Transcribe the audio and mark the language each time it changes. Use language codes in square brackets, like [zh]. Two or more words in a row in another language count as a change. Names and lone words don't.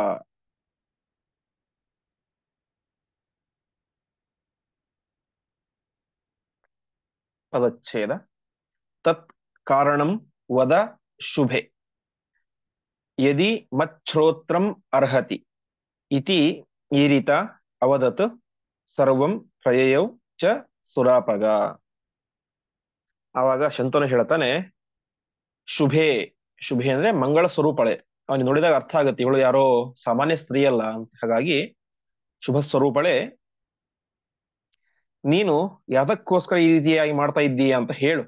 [kn] ಪದಚ್ಛೇದ. [sa] ತತ್ ಕಾರಣಂ ವದ ಶುಭೆ ಯದಿ ಮಚ್ಛ್ರೋತ್ರಂ ಅರ್ಹತಿ ಇತಿ ಈರಿತ ಅವದತ್ ಸರ್ವಂ ಪ್ರಯಯೌ ಚ ಸುರಾಪಗ. [kn] ಆವಾಗ ಶಂತನು ಹೇಳ್ತಾನೆ, ಶುಭೆ. ಶುಭೆ ಅಂದ್ರೆ ಮಂಗಳ ಸ್ವರೂಪಳೆ. ಅವನಿಗೆ ನೋಡಿದಾಗ ಅರ್ಥ ಆಗುತ್ತೆ ಇವಳು ಯಾರೋ ಸಾಮಾನ್ಯ ಸ್ತ್ರೀ ಅಲ್ಲ ಅಂತ. ಹಾಗಾಗಿ ಶುಭ ಸ್ವರೂಪಳೆ, ನೀನು ಯಾವ್ದಕ್ಕೋಸ್ಕರ ಈ ರೀತಿಯಾಗಿ ಮಾಡ್ತಾ ಇದ್ದೀಯ ಅಂತ ಹೇಳು.